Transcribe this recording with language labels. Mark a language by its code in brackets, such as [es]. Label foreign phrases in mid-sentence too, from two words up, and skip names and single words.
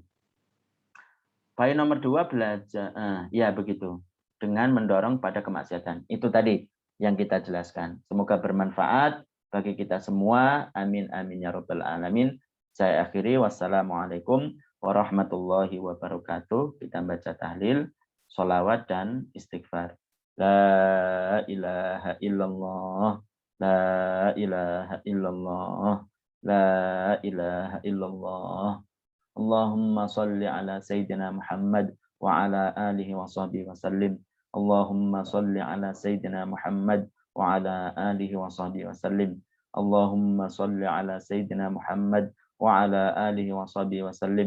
[id] Baik, nomor 2 belajar, ya begitu, dengan mendorong pada kemaksiatan. Itu tadi yang kita jelaskan. Semoga bermanfaat bagi kita semua. [ar] آمين آمين يا رب العالمين. [id] Saya akhiri, [ar] والسلام عليكم ورحمة الله وبركاته. [id] Kita baca tahlil, sholawat, dan istighfar. [ar] لا إله إلا الله لا إله إلا الله لا إله إلا الله. اللهم صل على سيدنا محمد وعلى آله وصحبه وسلم. اللهم صل على سيدنا محمد وعلى آله وصحبه وسلم. اللهم صل على سيدنا محمد وعلى آله وصحبه وسلم.